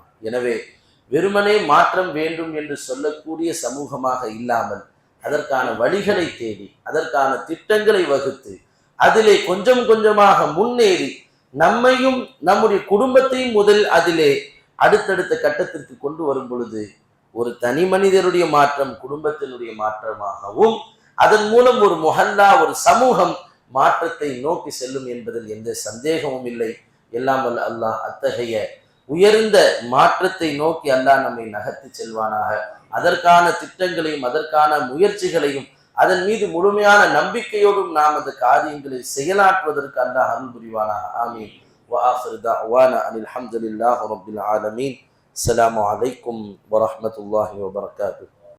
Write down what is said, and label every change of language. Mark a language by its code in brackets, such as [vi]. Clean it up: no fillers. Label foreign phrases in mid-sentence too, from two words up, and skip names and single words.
[ta] எனவே வெறுமனே மாற்றம் வேண்டும் என்று சொல்லக்கூடிய சமூகமாக இல்லாமல் அதற்கான வழிகளை தேடி, அதற்கான திட்டங்களை வகுத்து, அதிலே கொஞ்சம் கொஞ்சமாக முன்னேறி நம்மையும் நம்முடைய குடும்பத்தையும் முதல் அதிலே அடுத்தடுத்த கட்டத்திற்கு கொண்டு வரும் பொழுது ஒரு தனி மனிதருடைய மாற்றம் குடும்பத்தினுடைய மாற்றமாகவும், அதன் மூலம் ஒரு முஹல்லா, ஒரு சமூகம் மாற்றத்தை நோக்கி செல்லும் என்பதில் எந்த சந்தேகமும் இல்லை. எல்லாம் வல்ல அல்லாஹ் அத்தகைய உயர்ந்த மாற்றத்தை நோக்கி அல்லாஹ் நம்மை நகர்த்தி செல்வானாக. அதற்கான திட்டங்களையும் அதற்கான முயற்சிகளையும் அதன் மீது முழுமையான நம்பிக்கையோடும் நாம் அந்த காரியங்களை செயலாற்றுவதற்கு அல்லாஹ் அருள் புரிவானாக. ஆமீன். [ar] وآخر دعوانا أن الحمد لله رب العالمين. السلام عليكم ورحمة الله وبركاته.